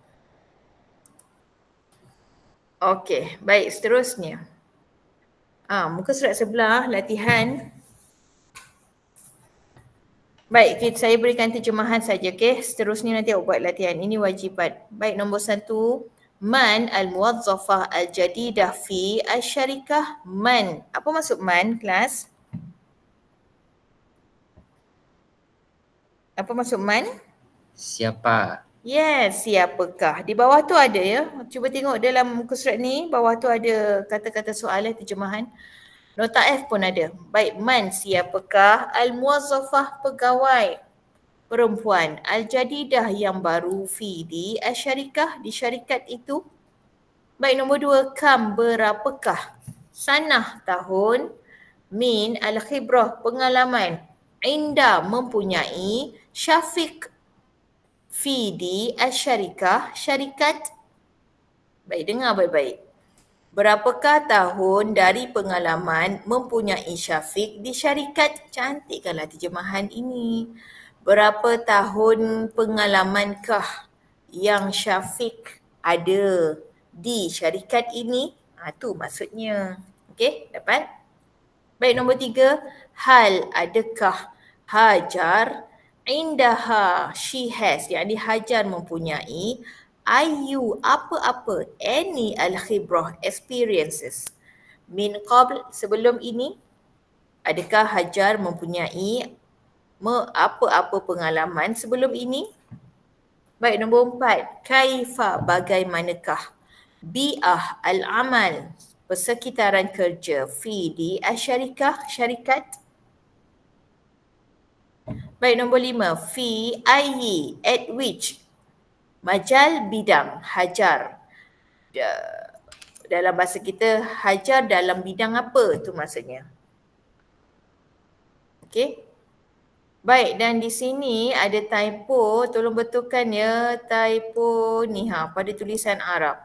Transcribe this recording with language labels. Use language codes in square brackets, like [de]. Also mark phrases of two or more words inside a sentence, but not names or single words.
[ms] Okey, baik, seterusnya. Muka surat sebelah, latihan. Baik, saya berikan terjemahan saja, okey. Seterusnya nanti awak buat latihan. Ini wajibat. Baik, nombor 1. [ar] من الموظفة الجديدة في الشركة. [ms] Man. Apa maksud man, kelas? Apa maksud man? Siapa? Yes, siapakah. Di bawah tu ada ya. Cuba tengok dalam muka surat ni. Bawah tu ada kata-kata soalan terjemahan. Nota F pun ada. Baik, man, siapakah? Al-muwazzafah, pegawai perempuan. Al-jadidah, yang baru. Fi, di al-syarikah, di syarikat itu. Baik, nombor 2. Kam, berapakah? Sanah, tahun. [ar] من الخبرة, [ms] pengalaman. Inda, mempunyai. Syafiq, fi, di al-syarikah, syarikat. Baik, dengar baik-baik. Berapakah tahun dari pengalaman mempunyai Syafiq di syarikat? Cantikkanlah terjemahan ini. Berapa tahun pengalaman,kah yang Syafiq ada di syarikat ini? Tu maksudnya. Okey, dapat? Baik, nombor 3. Hal, adakah, Hajar, indaha, [en] she has, [ms] yakni Hajar mempunyai, ayu, apa-apa, [en] any al-khibrah, experiences. [ar] من قبل, [ms] sebelum ini, adakah Hajar mempunyai apa-apa pengalaman sebelum ini? Baik, nombor 4. Kaifa, bagaimanakah, [ar] بيئة العمل, [ms] persekitaran kerja, fi, di al-syarikah, syarikat. Baik, nombor 5. [ar] في أي, [en] at which, [ms] majal, bidang, Hajar. Dalam bahasa kita, Hajar dalam bidang apa tu maksudnya. Okey. Baik, dan di sini ada typo, tolong betulkan ya typo ni pada tulisan Arab.